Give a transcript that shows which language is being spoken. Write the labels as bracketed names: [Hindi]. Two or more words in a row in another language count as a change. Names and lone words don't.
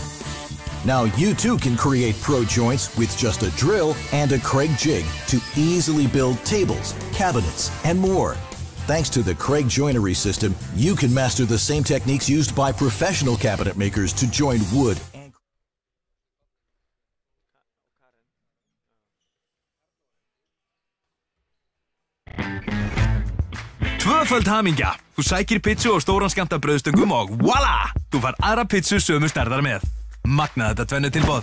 [English] Now you too can create pro joints with just a drill and a Craig Jig to easily build tables, cabinets, and more. Thanks to the Craig joinery system, you can master the same techniques used by professional cabinet makers to join wood and [Icelandic] Tvöföld hamingja! Þú sækir pizzu og stóran skammta brauðstöngum og voila! Þú fær aðra pizzu sömu stærðar með. Magna þetta tvennu tilboð.